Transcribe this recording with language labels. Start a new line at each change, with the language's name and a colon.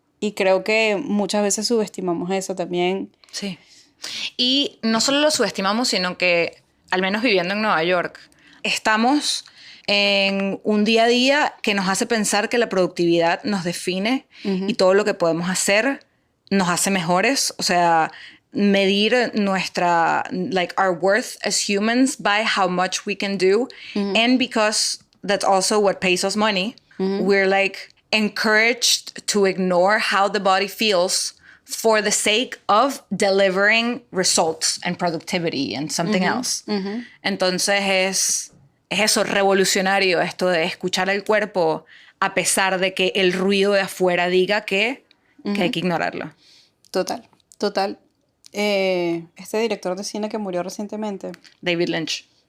Spanish: Y creo que muchas veces subestimamos eso también. Sí. Y no solo lo subestimamos, sino que, al menos viviendo en Nueva York, estamos en un día a día que nos hace pensar que la productividad nos define y todo lo que podemos hacer nos hace mejores. O sea, medir nuestra,
English: like, our worth as humans by how much we can do. And because that's also what pays us money, we're like encouraged to ignore how the body feels for the sake of delivering results and productivity and something else.
Spanish: Entonces es eso, revolucionario, esto de escuchar al cuerpo a pesar de que el ruido de afuera diga que hay que ignorarlo. Total, total. Este director de cine que murió recientemente David Lynch.